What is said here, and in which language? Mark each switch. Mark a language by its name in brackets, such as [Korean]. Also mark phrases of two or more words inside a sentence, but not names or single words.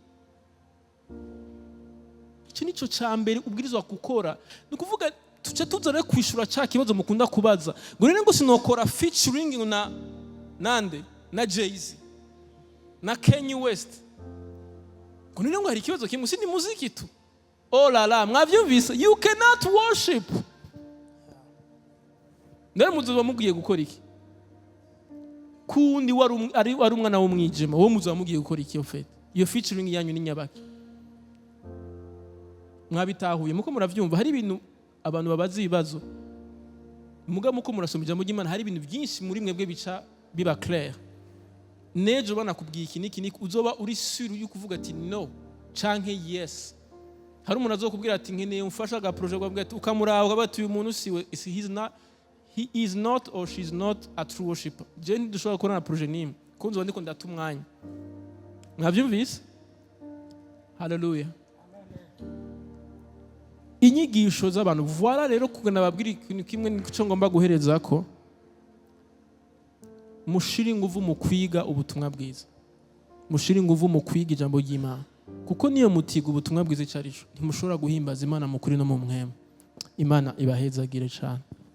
[Rundi] Icyo nico ca mbere ubwirizwa gukora. Ni kuvuga tuce tuzare kwishura ca kibazo mukunda kubaza ngo rero ngo sinokora featuring na nande na Jay-Z na Kanye West. Ngo nino ngo hari ikibazo kimwe, si ni muziki tu. [French] Oh la la, [Rundi] mwavyumvise? [English] You cannot worship. [Rundi] Ndari muzoba mugiye gukora iki? Kundi wari umwana w'umwijima, wo muzoba mugiye gukora iki yo fete? Iyo featuring yanyu ni nyabaki? Mwabitahuye muko muravyumva, hari ibintu abantu babaza ibibazo. Muga muko murasoma ijambo ry'Imana, hari ibintu byinshi muri mwebwe bica biba clair. Nejo banakubwiye iki niki uzoba uri sure yuko uvuga ati no canke yes. Hari umuntu azokubwira ati nkeneye umfasha ga projet gwabwira ati ukamuraba bati uyu muntu siwe, [English] he is not or she is not a true worshipper. [Rundi] Je ntidushobora gukora na projet nimwe kunzo ndiko ndata umwanya. Mwavyumvise? Hallelujah. Inyigisho z'abantu, voilà rero kugana babwira ikintu kimwe nico ngomba guhereza ko mushire inguvu mu kwiga ubutumwa bwiza, mushire inguvu mu kwiga ijambo ry'Imana, kuko niyo mutiga ubutumwa bwiza icyo ari cyo ntimushobora guhimbaza Imana mu kuri no mu mwema. Imana ibahezagire cyane.